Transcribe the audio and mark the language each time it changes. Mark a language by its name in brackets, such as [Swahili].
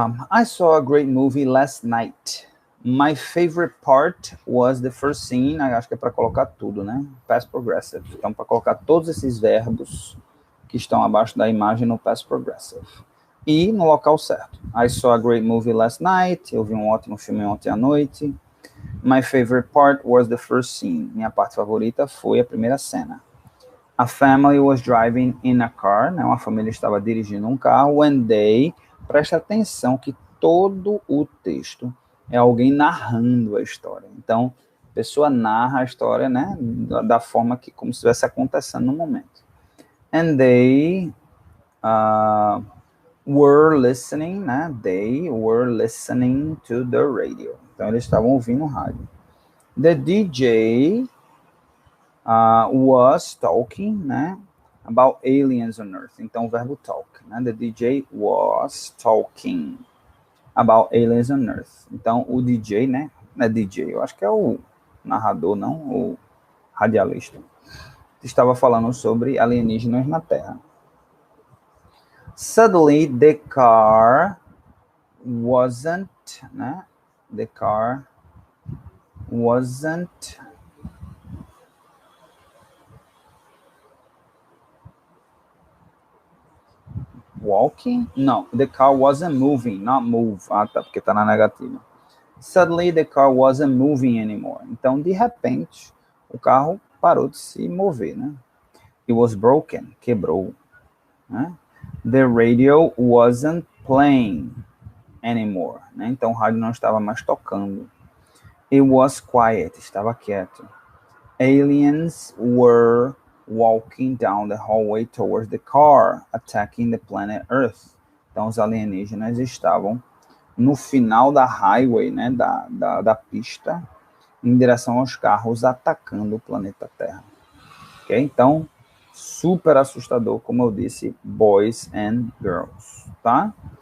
[English] I saw a great movie last night. My favorite part was the first scene. [Portuguese] Acho que é para colocar tudo, né? Past progressive. Então, para colocar todos esses verbos que estão abaixo da imagem no past progressive. E no local certo. [English] I saw a great movie last night. [Portuguese] Eu vi um ótimo filme ontem à noite. [English] My favorite part was the first scene. [Portuguese] Minha parte favorita foi a primeira cena. [English] A family was driving in a car. [Portuguese] Né? Uma família estava dirigindo um carro. [English] When they... [Portuguese] Presta atenção que todo o texto é alguém narrando a história. Então, a pessoa narra a história, né, da forma que, como se estivesse acontecendo no momento. [English] And they were listening, né? They were listening to the radio. [Portuguese] Então, eles estavam ouvindo o rádio. [English] The DJ was talking, né? About aliens on Earth. [Portuguese] Então, o verbo talk, né? [English] The DJ was talking about aliens on Earth. [Portuguese] Então, o DJ, né? Não é DJ, eu acho que é o narrador, não o radialista. Estava falando sobre alienígenas na Terra. [English] Suddenly, the car wasn't, né? The car wasn't walking? No, the car wasn't moving, not move. [Portuguese] Ah, tá, porque tá na negativa. [English] Suddenly, the car wasn't moving anymore. [Portuguese] Então, de repente, o carro parou de se mover, né? [English] It was broken, [Portuguese] quebrou, né? [English] The radio wasn't playing anymore, né? [Portuguese] Então, o rádio não estava mais tocando. [English] It was quiet, [Portuguese] estava quieto. [English] Aliens were walking down the hallway towards the car, attacking the planet Earth. [Portuguese] Então, os alienígenas estavam no final da highway, né, da pista, em direção aos carros, atacando o planeta Terra. Ok? Então, super assustador, como eu disse, [English] boys and girls, [Portuguese] tá?